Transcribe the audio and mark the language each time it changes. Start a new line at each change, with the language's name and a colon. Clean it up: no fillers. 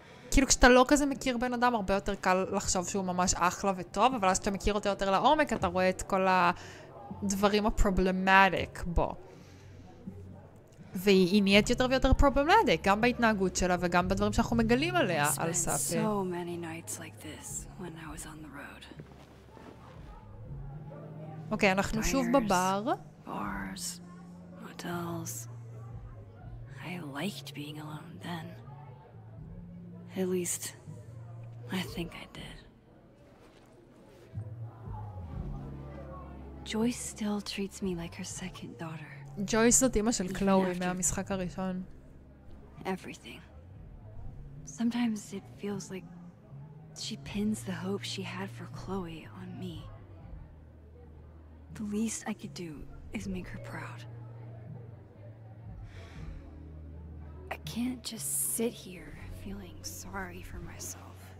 Hebrew: כאילו כשאתה לא כזה מכיר בן אדם, הרבה יותר קל לחשוב שהוא ממש אחלה וטוב, אבל אז כשאתה מכיר אותו יותר לעומק, אתה רואה את כל הדברים הפרובלמטיק בו. והיא נהיית יותר ויותר פרובלמטיק, גם בהתנהגות שלה וגם בדברים שאנחנו מגלים עליה, על ספי.
English: So many nights like this when I was on the road.
Hebrew: אוקיי, אנחנו שוב בבר.
English: Bars, motels. I liked being alone then. At least, I think I did. Joyce still treats me like her second daughter.
Hebrew: ג'ויס זאת אמא של קלואי מהמשחק הראשון.
English: Everything. Sometimes it feels like she pins the hope she had for Chloe on me. The least I could do is make her proud. I can't just sit here feeling sorry for myself.